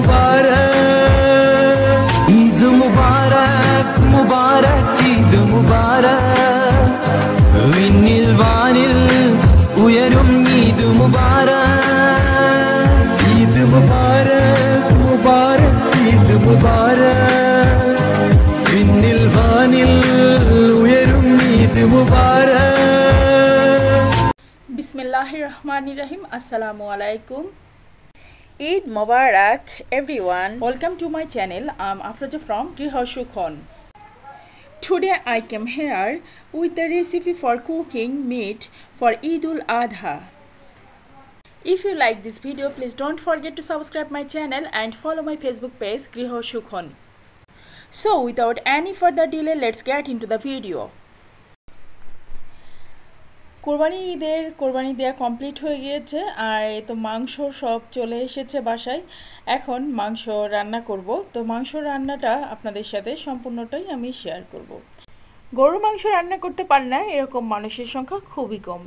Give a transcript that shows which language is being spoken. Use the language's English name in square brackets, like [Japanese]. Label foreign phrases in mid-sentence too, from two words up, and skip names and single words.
[Arabic] مبارك عيد مبارك مبارك عيد مبارك [Tamil] விண்ணில் வானில் உயரும் [Arabic] عيد مبارك عيد مبارك مبارك عيد مبارك [Tamil] விண்ணில் வானில் உயரும் [Arabic] عيد مبارك. بسم الله الرحمن الرحيم. السلام عليكم. عيد مبارك everyone. [English] Welcome to my channel. I'm Afroja from Ghosh. Today I came here with a recipe for cooking meat for Eid al-Adha. If you like this video, please don't forget to subscribe my channel and follow my Facebook page Ghosh. So without any further delay, let's get into the video. [Bangla] কোরবানি দেয়া কমপ্লিট হয়ে গিয়েছে আর এই তো মাংস সব চলে এসেছে বাসায়। এখন মাংস রান্না করব। তো মাংস রান্নাটা আপনাদের সাথে সম্পূর্ণটাই আমি শেয়ার করব। গরুর মাংস রান্না করতে পারে না এরকম মানুষের সংখ্যা খুবই কম।